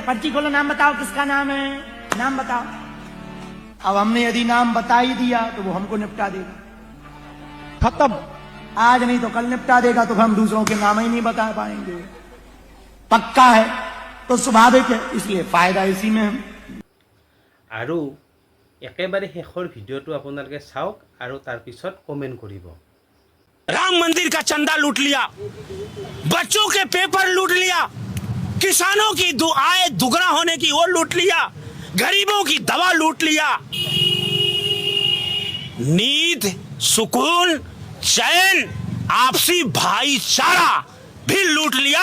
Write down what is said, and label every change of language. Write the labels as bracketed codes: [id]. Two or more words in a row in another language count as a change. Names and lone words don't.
[hi] पर्ची खोलो, नाम बताओ, किसका नाम है, नाम बताओ। अब हमने यदि नाम बता ही दिया तो वो हमको निपटा देगा, खत्म। आज नहीं तो कल निपटा देगा, तो हम दूसरों के नाम ही नहीं बता पाएंगे। पक्का है तो स्वाभाविक है, इसलिए फायदा इसी में है। [as] আৰু একেবাৰে শেষৰ ভিডিঅ'টো আপোনালোকে চাওক আৰু তাৰপিছত কমেণ্ট কৰিব। [hi] राम मंदिर का चंदा लूट लिया, बच्चों के पेपर लूट लिया, किसानों की आय दुगना होने की वो लूट लिया, गरीबों की दवा लूट लिया, नींद, सुकून, चैन, आपसी भाईचारा भी लूट लिया।